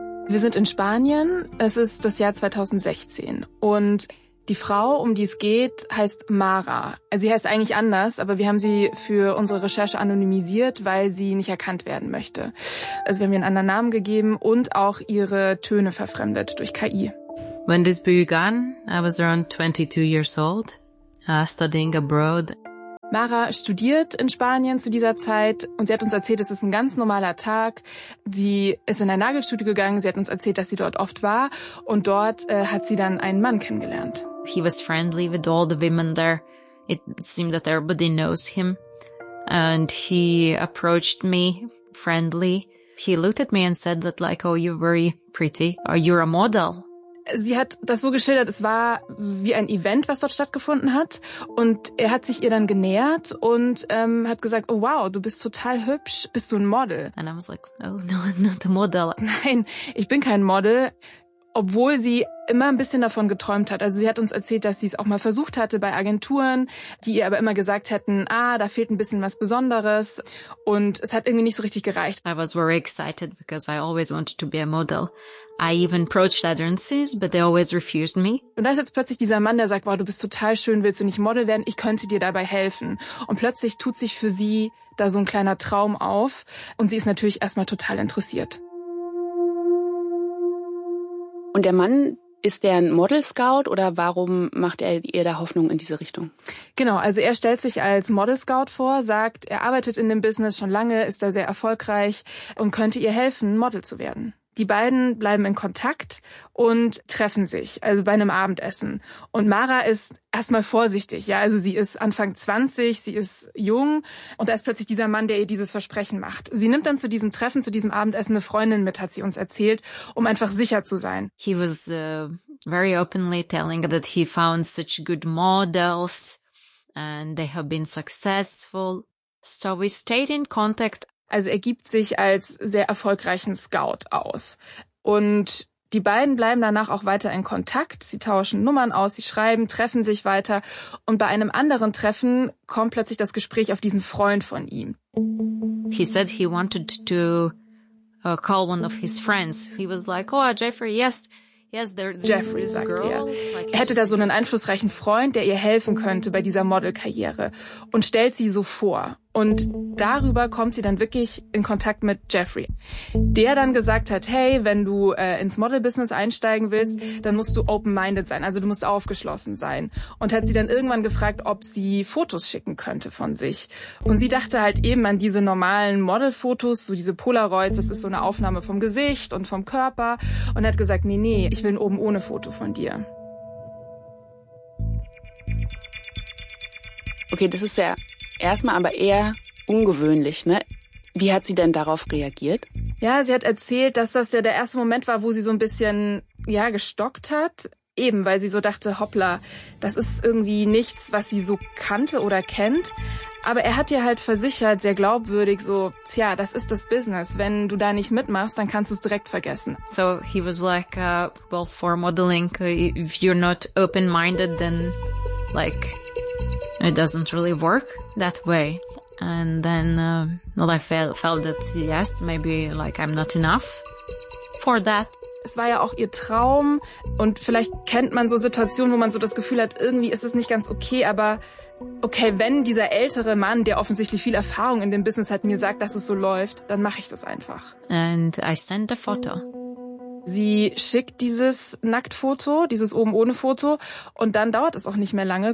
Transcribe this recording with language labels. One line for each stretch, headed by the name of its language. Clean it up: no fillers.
German: Wir sind in Spanien. Es ist das Jahr 2016. Und die Frau, um die es geht, heißt Mara. Sie heißt eigentlich anders, aber wir haben sie für unsere Recherche anonymisiert, weil sie nicht erkannt werden möchte. Also wir haben ihr einen anderen Namen gegeben und auch ihre Töne verfremdet durch KI.
English: When this began, I was around 22 years old, studying abroad.
German: Mara studiert in Spanien zu dieser Zeit und sie hat uns erzählt, es ist ein ganz normaler Tag. Sie ist in ein Nagelstudio gegangen, sie hat uns erzählt, dass sie dort oft war und dort hat sie dann einen Mann kennengelernt.
English: He was friendly with all the women there. It seemed that everybody knows him. And he approached me friendly. He looked at me and said that like, oh, you're very pretty. Or you're a model.
German: Sie hat das so geschildert, es war wie ein Event, was dort stattgefunden hat. Und er hat sich ihr dann genähert und hat gesagt, oh wow, du bist total hübsch, bist du ein Model?
English: And I was like, oh no, not a model.
German: Nein, ich bin kein Model, obwohl sie immer ein bisschen davon geträumt hat. Also sie hat uns erzählt, dass sie es auch mal versucht hatte bei Agenturen, die ihr aber immer gesagt hätten, ah, da fehlt ein bisschen was Besonderes. Und es hat irgendwie nicht so richtig gereicht.
English: I was very excited because I always wanted to be a model. I even approached agencies, but they always refused me.
German: Und da ist jetzt plötzlich dieser Mann, der sagt, wow, du bist total schön, willst du nicht Model werden? Ich könnte dir dabei helfen. Und plötzlich tut sich für sie da so ein kleiner Traum auf. Und sie ist natürlich erstmal total interessiert. Und der Mann, ist der ein Model-Scout oder warum macht er ihr da Hoffnung in diese Richtung? Genau, also er stellt sich als Model-Scout vor, sagt, er arbeitet in dem Business schon lange, ist da sehr erfolgreich und könnte ihr helfen, Model zu werden. Die beiden bleiben in Kontakt und treffen sich, also bei einem Abendessen. Und Mara ist erstmal vorsichtig, ja, also sie ist Anfang 20, sie ist jung und da ist plötzlich dieser Mann, der ihr dieses Versprechen macht. Sie nimmt dann zu diesem Treffen, zu diesem Abendessen eine Freundin mit, hat sie uns erzählt, um einfach sicher zu sein.
English: He was very openly telling that he found such good models and they have been successful. So we stayed in contact.
German: Also er gibt sich als sehr erfolgreichen Scout aus. Und die beiden bleiben danach auch weiter in Kontakt. Sie tauschen Nummern aus, sie schreiben, treffen sich weiter. Und bei einem anderen Treffen kommt plötzlich das Gespräch auf diesen Freund von ihm.
English: He said he wanted to call one of his friends. He was like, oh, Jeffrey, yes,
German: Jeffrey, sagt er. Er hätte da so einen einflussreichen Freund, der ihr helfen könnte bei dieser Modelkarriere, und stellt sie so vor. Und darüber kommt sie dann wirklich in Kontakt mit Jeffrey, der dann gesagt hat, hey, wenn du ins Model-Business einsteigen willst, dann musst du open-minded sein, also du musst aufgeschlossen sein. Und hat sie dann irgendwann gefragt, ob sie Fotos schicken könnte von sich. Und sie dachte halt eben an diese normalen Model-Fotos, so diese Polaroids, das ist so eine Aufnahme vom Gesicht und vom Körper. Und hat gesagt, nee, ich will ein oben ohne Foto von dir. Okay, das ist ja erstmal aber eher ungewöhnlich, ne? Wie hat sie denn darauf reagiert? Ja, sie hat erzählt, dass das ja der erste Moment war, wo sie so ein bisschen, ja, gestockt hat. Eben, weil sie so dachte, hoppla, das ist irgendwie nichts, was sie so kannte oder kennt. Aber er hat ihr halt versichert, sehr glaubwürdig, so, tja, das ist das Business. Wenn du da nicht mitmachst, dann kannst du es direkt vergessen.
English: So he was like, well, for modeling, if you're not open-minded, then like, it doesn't really work that way. And then I felt that yes, maybe like I'm not enough for that.
German: Es war ja auch ihr Traum, und vielleicht kennt man so Situationen, wo man so das Gefühl hat, irgendwie ist es nicht ganz okay, aber okay, wenn dieser ältere Mann, der offensichtlich viel Erfahrung in dem Business hat, mir sagt, dass es so läuft, dann mache ich das einfach.
English: And I sent a photo.
German: Sie schickt dieses Nacktfoto, dieses oben ohne Foto, und dann dauert es auch nicht mehr lange.